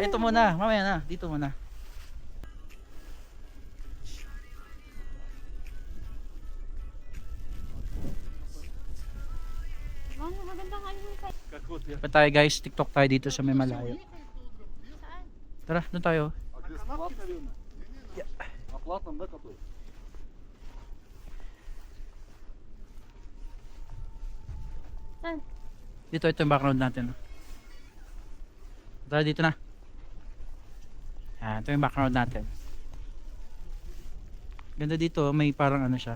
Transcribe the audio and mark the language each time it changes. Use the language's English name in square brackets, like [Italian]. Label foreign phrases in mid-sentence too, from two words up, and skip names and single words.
[Filipino] Ito muna, mamaya na. Dito muna. Oh, maganda nga yung kayo. Pa tayo guys, TikTok tayo dito sa may malayo. Saan? Tara, doon tayo. [Russian] Оплата, да, какой? [Filipino] Saan? Ito yung background natin. Tara, dito na. Yan, ito yung background natin. Ganda dito, may parang ano siya.